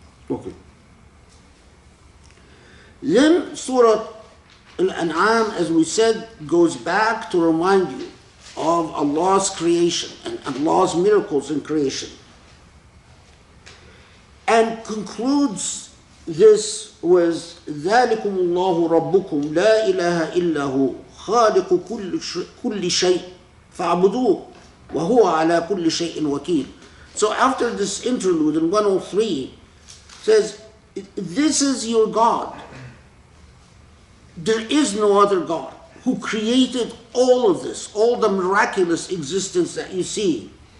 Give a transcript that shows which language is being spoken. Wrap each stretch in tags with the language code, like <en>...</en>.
<en>Okay. Then Surah Al-An'am, as we said, goes back to remind you of Allah's creation and Allah's miracles in creation. And concludes this with</en> <ar>ذَلِكُمُ اللَّهُ رَبُّكُمْ لَا إِلَهَ إِلَّا هُوَ خَالِقُ كُلِّ شَيْءٍ فَاعْبُدُوهُ وَهُوَ عَلَى كُلِّ شَيْءٍ وَكِيلٌ.</ar> <en>So after this interlude in 103, says, this is your God. There is no other God who created all of this, all the miraculous existence that you see.</en>